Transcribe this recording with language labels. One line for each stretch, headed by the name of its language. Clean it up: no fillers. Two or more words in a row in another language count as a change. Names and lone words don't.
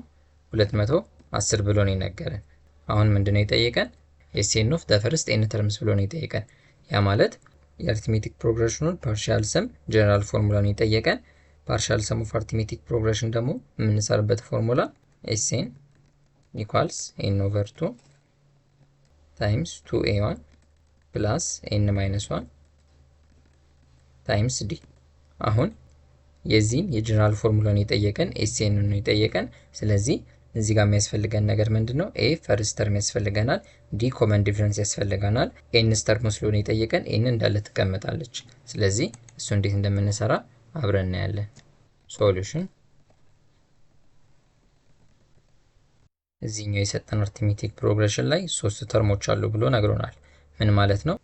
Amharic: 210 ብሎ ነው የነገረን። አሁን ምንድነው የጠየቀን?
English: Sn of the first n terms
Amharic: ብሎ ነው የጠየቀን። ያ ማለት
English: arithmetic progression partial sum general formula
Amharic: የጠየቀን።
English: partial sum of arithmetic progression
Amharic: ደግሞ የምንሰራበት ፎርሙላ
English: Sn equals n over 2 times 2a1 plus n minus 1 times d።
Amharic: አሁን የዚህን የጀነራል ፎርሙላን የጠየቀን Sn ነው የጠየቀን። ስለዚህ እዚህ ጋር የሚያስፈልገን ነገር ምንድነው? a
English: first term
Amharic: ያስፈልገናል፣ d
English: common difference
Amharic: ያስፈልገናል፣ n ተርም ስለሆነ የጠየቀን n እንዳለ ትቀመጣለች። ስለዚህ እሱ እንዴት እንደምንሰራ አብረን እናያለን። ሶሉሽን እዚህኛው የሰጠን
English: arithmetic progression
Amharic: ላይ ሶስት ተርሞች አሉ ብሎ ነግሮናል። ምን ማለት ነው?